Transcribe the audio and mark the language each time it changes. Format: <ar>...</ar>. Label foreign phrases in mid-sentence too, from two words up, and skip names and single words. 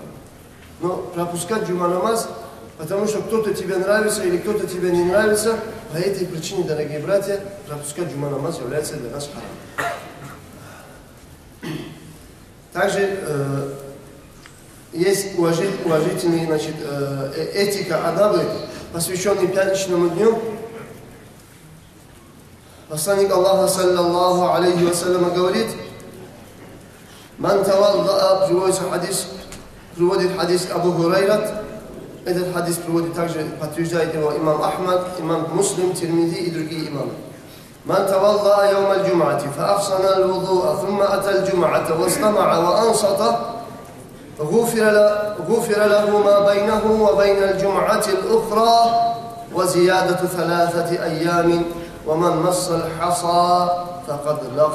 <ru>Но пропускать джума намаз, потому что кто-то тебе нравится или кто-то тебе не нравится, по этой причине, дорогие братья, пропускать джума намаз является для нас харам. Также есть уважительные, значит, этика, адабы, посвященные пятничному дню. Посланник Аллаха,</ru> <ar>صلى الله عليه وسلم,</ar> <ru>говорит:</ru> <ar>«من توضأ»,</ar> <ru>приводит хадис Абу Хурайрат. Этот хадис приводит также, подтверждает его имам Ахмад, имам Муслим, Тирмиди и другие имамы.</ru> <ar>«من توضأ يوم الجمعة فأحسن الوضوء ثم أتى الجمعة واستمع وأنصت, غفر له ما بينه وبين الجمعة الأخرى وزيادة 3 أيام ومن مس الحصى فقد لغى».</ar>